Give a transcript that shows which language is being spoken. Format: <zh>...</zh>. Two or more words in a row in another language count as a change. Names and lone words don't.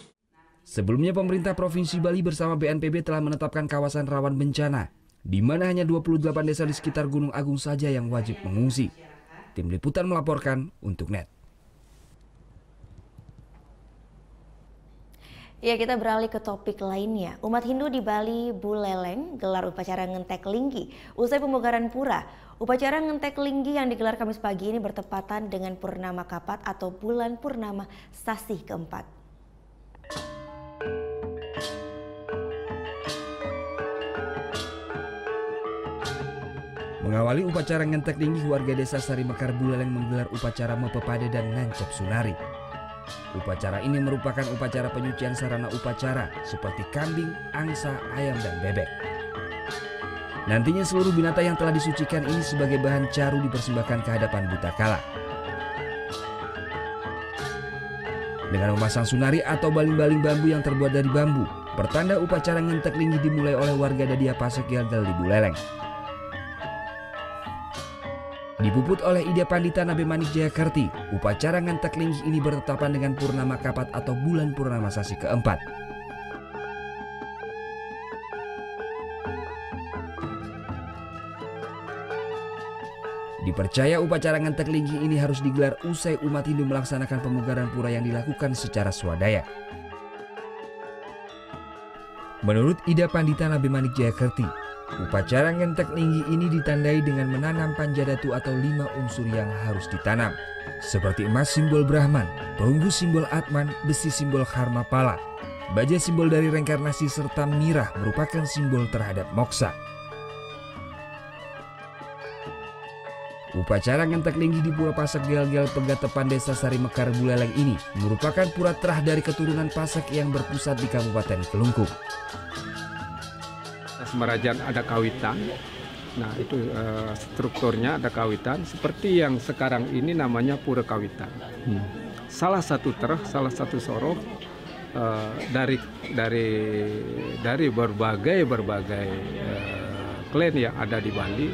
<id>Sebelumnya pemerintah Provinsi Bali bersama BNPB telah menetapkan kawasan rawan bencana, di mana hanya 28 desa di sekitar Gunung Agung saja yang wajib mengungsi. Tim Liputan melaporkan untuk NET. Ya, kita beralih ke topik lainnya. Umat Hindu di Bali Buleleng gelar upacara ngentek linggi usai pembogaran pura. Upacara ngentek linggi yang digelar Kamis pagi ini bertepatan dengan Purnama Kapat atau bulan purnama Sasih keempat. Mengawali upacara ngentek linggi, warga desa Sari Mekar Buleleng menggelar upacara Mepepade dan Nancep Sunari. Upacara ini merupakan upacara penyucian sarana upacara seperti kambing, angsa, ayam, dan bebek. Nantinya seluruh binatang yang telah disucikan ini sebagai bahan caru dipersembahkan ke hadapan Buta Kala. Dengan memasang sunari atau baling-baling bambu yang terbuat dari bambu, pertanda upacara ngentek linggi dimulai oleh warga Dadia Pasek Yalgal di Buleleng. Dipuput oleh Ida Pandita Nabe Manik Jayakerti, upacara ngentek linggi ini bertetapan dengan Purnama Kapat atau bulan purnama Sasi keempat. Dipercaya upacara ngentek linggi ini harus digelar usai umat Hindu melaksanakan pemugaran pura yang dilakukan secara swadaya. Menurut Ida Pandita Nabe Manik Jayakerti, Upacara ngentek linggi ini ditandai dengan menanam panjadatu atau 5 unsur yang harus ditanam, seperti emas simbol Brahman, perunggu simbol Atman, besi simbol Karma Pala, baja simbol dari reinkarnasi, serta mirah merupakan simbol terhadap moksa. Upacara ngentek linggi di Pura Pasak Gel-Gel Pegatepan Desa Sari Mekar Buleleng ini merupakan pura terah dari keturunan Pasak yang berpusat di Kabupaten Kelungkung. Semerajan ada kawitan, nah itu strukturnya ada kawitan seperti yang sekarang ini namanya Pura Kawitan. Salah satu terah, salah satu sorok dari berbagai klan yang ada di Bali.</id>